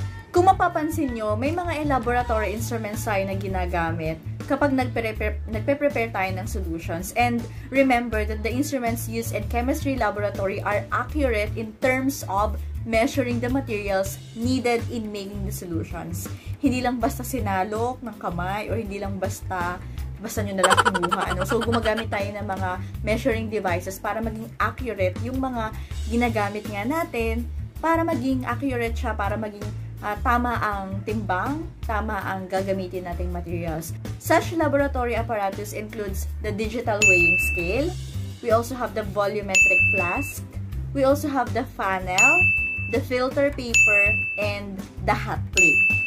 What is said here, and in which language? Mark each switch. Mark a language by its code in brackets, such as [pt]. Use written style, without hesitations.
[tl] Kung mapapansin nyo, may mga laboratory instruments tayo na ginagamit kapag nagpe-prepare tayo ng solutions. [en] And remember that the instruments used in chemistry laboratory are accurate in terms of measuring the materials needed in making the solutions. [tl] Hindi lang basta sinalok ng kamay or hindi lang basta nyo na lang kinuha. So, gumagamit tayo ng mga measuring devices [en] para maging accurate yung [tl] mga ginagamit nga natin, para maging accurate siya, para maging tama ang timbang, tama ang gagamitin nating materials. [en] Such laboratory apparatus includes the digital weighing scale. We also have the volumetric flask. We also have the funnel, the filter paper, and the hot plate.